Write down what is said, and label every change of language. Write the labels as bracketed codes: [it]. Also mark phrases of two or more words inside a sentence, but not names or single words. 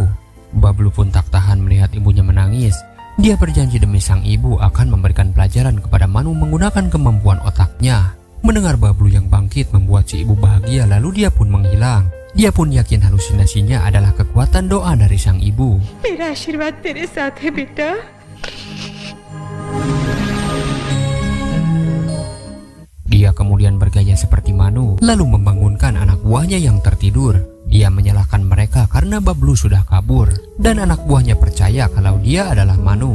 [id] Bablu pun tak tahan melihat ibunya menangis. Dia berjanji demi sang ibu akan memberikan pelajaran kepada Manu menggunakan kemampuan otaknya. Mendengar Bablu yang bangkit membuat si ibu bahagia, lalu dia pun menghilang. Dia pun yakin halusinasinya adalah kekuatan doa dari sang ibu. [hi] मेरा आशीर्वाद तेरे साथ है बेटा। [id] Dia kemudian bergaya seperti Manu, lalu membangunkan anak buahnya yang tertidur. Dia menyalahkan mereka karena Bablu sudah kabur, dan anak buahnya percaya kalau dia adalah Manu.